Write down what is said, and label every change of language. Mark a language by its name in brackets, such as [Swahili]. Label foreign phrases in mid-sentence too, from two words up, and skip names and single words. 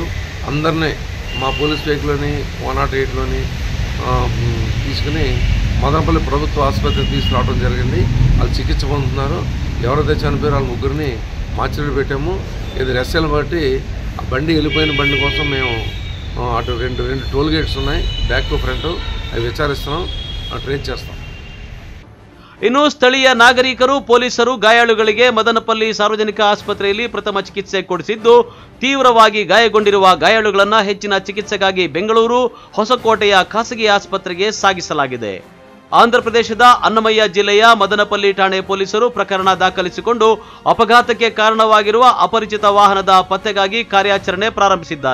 [Telugu] అందరినీ మా పోలీస్ వెహికల్లోని 108లోని తీసుకుని మదనపల్లి ప్రభుత్వ ఆసుపత్రికి తీసుకురావడం జరిగింది. వాళ్ళు చికిత్స పొందుతున్నారు. ఎవరైతే చనిపోయారో వాళ్ళ 3ని మార్చిలో పెట్టాము. ఇది రెస్సెలు బట్టి ఆ బండి వెళ్ళిపోయిన బండి కోసం మేము అటు రెండు [English] toll gates [Telugu] ఉన్నాయి, [English] back to front, [Telugu] అవి విచారిస్తున్నాం, ట్రేస్ చేస్తాం. [Kannada] ಇನ್ನು ಸ್ಥಳೀಯ ನಾಗರಿಕರು ಪೊಲೀಸರು ಗಾಯಾಳುಗಳಿಗೆ ಮದನಪಲ್ಲಿ ಸಾರ್ವಜನಿಕ ಆಸ್ಪತ್ರೆಯಲ್ಲಿ ಪ್ರಥಮ ಚಿಕಿತ್ಸೆ ಕೊಡಿಸಿದ್ದು, ತೀವ್ರವಾಗಿ ಗಾಯಗೊಂಡಿರುವ ಗಾಯಾಳುಗಳನ್ನು ಹೆಚ್ಚಿನ ಚಿಕಿತ್ಸೆಗಾಗಿ ಬೆಂಗಳೂರು ಹೊಸಕೋಟೆಯ ಖಾಸಗಿ ಆಸ್ಪತ್ರೆಗೆ ಸಾಗಿಸಲಾಗಿದೆ. ಆಂಧ್ರ ಪ್ರದೇಶದ ಅನ್ನಮಯ್ಯ ಜಿಲ್ಲೆಯ ಮದನಪಲ್ಲಿ ಠಾಣೆ ಪೊಲೀಸರು ಪ್ರಕರಣ ದಾಖಲಿಸಿಕೊಂಡು ಅಪಘಾತಕ್ಕೆ ಕಾರಣವಾಗಿರುವ ಅಪರಿಚಿತ ವಾಹನದ ಪತ್ತೆಗಾಗಿ ಕಾರ್ಯಾಚರಣೆ ಪ್ರಾರಂಭಿಸಿದ್ದಾರೆ.